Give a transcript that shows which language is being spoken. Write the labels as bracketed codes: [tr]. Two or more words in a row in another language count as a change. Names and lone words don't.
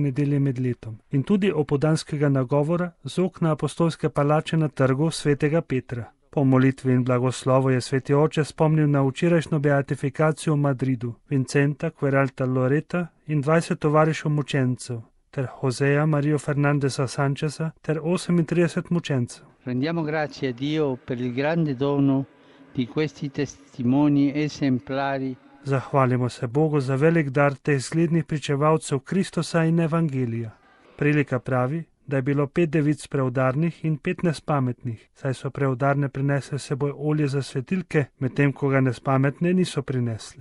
[sl] nedelje med letom in tudi opoldanskega nagovora z okna apostolske palače na trgu svetega Petra. Po molitvi in blagoslovu je sveti oče spomnil na včerajšnjo beatifikacijo v Madridu, Vincenta Queralta Loreta in 20 tovarišev mučencev, ter Joseja Marijo Fernandesa Sancheza ter 38 mučencev. [it] Rendiamo grazie a Dio per il grande dono di questi testimoni esemplari. [sl] Zahvalimo se Bogu za velik dar teh zglednih pričevalcev Kristusa in Evangelija. Prilika pravi, da je bilo 5 devic preudarnih in 15 pametnih, saj so preudarne prinesle seboj olje za svetilke, medtem ko ga nespametne niso prinesle.